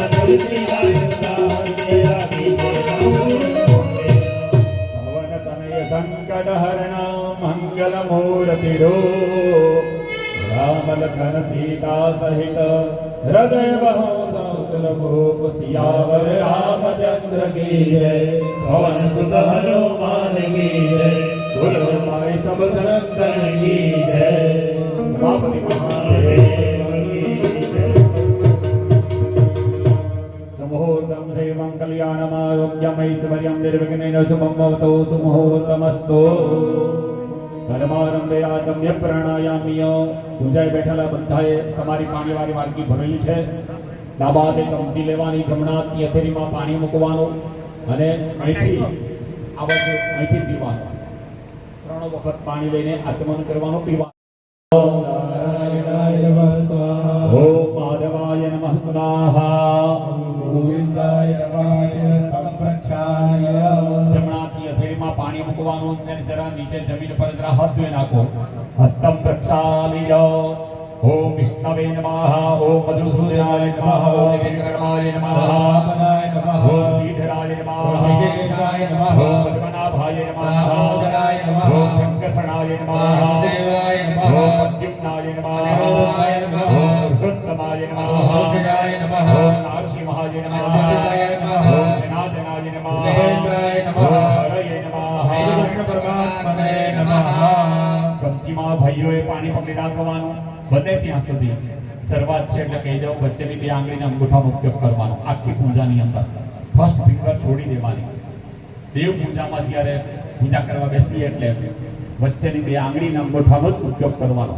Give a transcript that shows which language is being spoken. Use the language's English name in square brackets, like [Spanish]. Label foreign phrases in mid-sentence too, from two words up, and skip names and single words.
[Hindi] संकटहरण मंगल मूर्तिरो राम लखन सीता सहित हृदय बहो भूप सियावर रामचंद्र की जय। पवन सुत हनुमान की जय। गुरुमाई सब संतन की जय। उमापति महादेव की जय। [Sanskrit] सुमुहूर्तम देवं कल्याणमारोग्यमैश्वर्यं निर्विघ्नेन शुभं भवतु सुमुहूर्तमस्तु। कर्मारंभे आचम्य प्राणायामीय [Gujarati] પૂજાએ બેઠેલા બધાએ તમારી પાણીવાળી વાડકી ભરેલી છે। ડાબા હાથે ચમચી લેવાની, જમણા હાથની હથેળીમાં પાણી મૂકવાનું અને અહીંથી આ બાજુ અહીંથી પીવાનું। 3 વખત પાણી લઈને આચમન કરવાનું, પીવાનું। [Sanskrit] ओम नारायणाय नमः स्वाहा। ओम माधवाय नमः स्वाहा। गोविंदाय नमः संप्रक्षाय। [Gujarati] જમણા હાથની હથેળીમાં પાણી મૂકવાનું અને જરા નીચે જમીન પર જરા હાથ ધોઈ નાખો। [Sanskrit] हस्तम प्रक्षाल्य। ओम विष्णवे नमः। ओम मधुसूदनाय नमः। ओम वेंकटरमणाय नमः। ओम श्रीधराय नमः। ओम श्रीकेशाय नमः। ओम पद्मनाभाय नमः। ओम जराय नमः। ओम शंकरसनाय नमः। ओम देवाय नमः। ओम प्रद्युम्नाय नमः। ओम नमः। ओम पुरुषोत्तमाय नमः। ओम जयाय नमः। ओम नरसिंहाय नमः। ओम जयाय नमः। ओम जनार्दनाय नमः। ओम महेंद्राय नमः। ओम हरये नमः। ओम परमात्मने नमः। [Gujarati] ચમચીમાં ભાઈઓએ પાણી પકડી રાખવાનું, બને ત્યાં સુધી શરૂઆત છે એટલે કહી દઉં, વચ્ચેની 2 આંગળીના અંગૂઠાનો ઉપયોગ કરવાનો આખી પૂજાની અંદર। [English] first finger [Gujarati] છોડી દેવાની। દેવ પૂજામાં જ્યારે પૂજા કરવા બેસીએ એટલે વચ્ચેની 2 આંગળીના અંગૂઠાનો જ ઉપયોગ કરવાનો।